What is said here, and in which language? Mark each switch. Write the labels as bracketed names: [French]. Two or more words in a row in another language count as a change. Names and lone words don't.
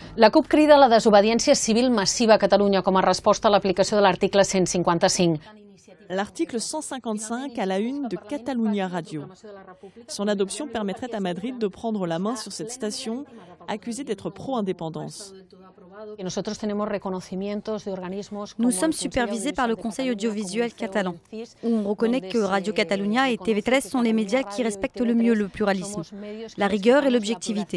[Catalan] La CUP crida a la desobediència civil massiva a Catalunya com a resposta a l'aplicació de l'article 155. [French] L'article 155 à la une de Catalunya Radio. Son adoption permettrait à Madrid de prendre la main sur cette station, accusée d'être pro-indépendance. Nous sommes supervisés par le Conseil audiovisuel catalan, où on reconnaît que Radio Catalunya et TV3 sont les médias qui respectent le mieux le pluralisme, la rigueur et l'objectivité.